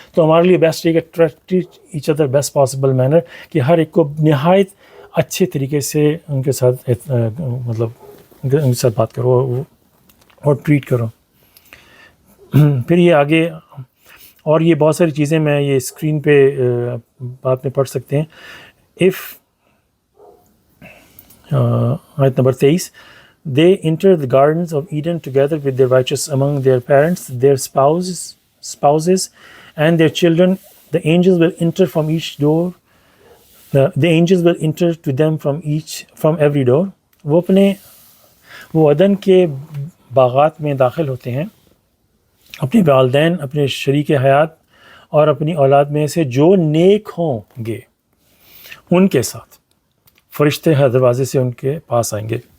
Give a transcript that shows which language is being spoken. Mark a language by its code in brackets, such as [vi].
[ur] تو ہمارے لیے بیسٹ ہے کہ [en] treat each other best possible manner, [ur] کہ ہر ایک کو نہایت اچھے طریقے سے ان کے ساتھ مطلب ان کے ساتھ بات کرو اور ٹریٹ کرو. پھر یہ آگے اور یہ بہت ساری چیزیں میں یہ اسکرین پہ بعد میں پڑھ سکتے ہیں. آیت number 23. [en] They enter the gardens of Eden together with their righteous among their parents, their spouses and their children. The angels will enter from each door. The angels will enter to them from every door. [ur] وہ عدن کے باغات میں داخل ہوتے ہیں اپنے والدین، اپنے شریک حیات اور اپنی اولاد میں سے جو نیک ہوں گے ان کے ساتھ. فرشتے ہر دروازے سے ان کے پاس آئیں گے.